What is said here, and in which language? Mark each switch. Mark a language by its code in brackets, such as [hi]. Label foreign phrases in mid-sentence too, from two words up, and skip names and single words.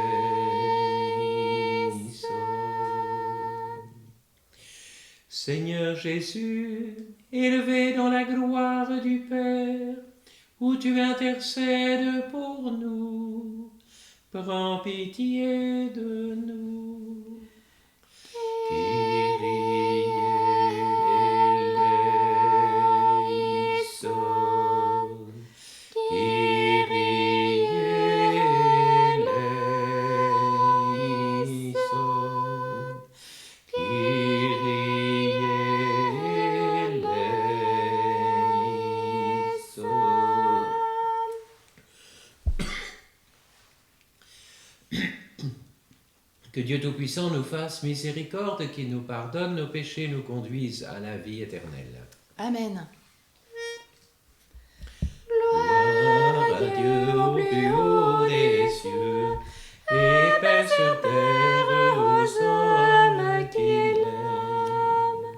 [fr] Seigneur Jésus, élevé dans la gloire du Père, où tu intercèdes pour nous, prends pitié de nous. [el] Κύριε ελέησον, Κύριε ελέησον, Κύριε ελέησον. [fr] Dieu Tout-Puissant nous fasse miséricorde, qu'il nous pardonne nos péchés, nous conduise à la vie éternelle. Amen. Gloire à Dieu au plus haut des cieux, et paix sur terre aux hommes qu'il aime.